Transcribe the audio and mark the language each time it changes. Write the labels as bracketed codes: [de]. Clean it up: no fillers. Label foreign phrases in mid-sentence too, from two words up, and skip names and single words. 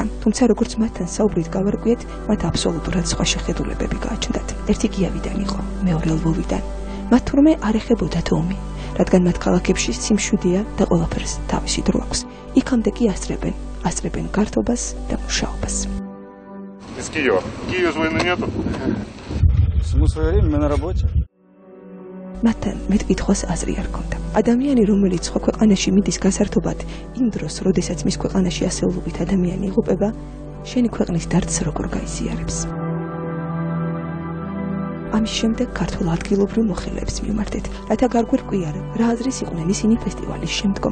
[ka] თუმცა როგორც მათთან საუბრით გავარკვიეთ, მათ აბსოლუტურად სხვა შეხედულებები გააჩნდათ. ერთი გიავიდან იყო, მეორე ლვოვიდან. მათ თურმე არ ეხებოდათ ომი, რადგან მათ ქალაქებში სიმშვიდეა და ყველაფერს თავისი დრო აქვს. იქამდე კი ასწრებენ გართობას და მუშაობას. [ru] Из Киева. В Киеве войны нету. Смысл время, мы на работе. [ka] მათთან მეტკითხვას აზრი არ ჰქონდა. ადამიანი, რომელიც სხვა ქვეყანაში მიდის გასართობად, იმ დროს, როდესაც მის ქვეყანაში ასეულობით ადამიანი იღუპება, შენი ქვეყნის დარდს როგორ გაიზიარებს. ამის შემდეგ ქართულ ადგილობრივ მოხელეებს მივმართეთ, რათა გარგვერკვიარებ, რა აზრის იყვნენ ისინი ფესტივალის შემდგომ.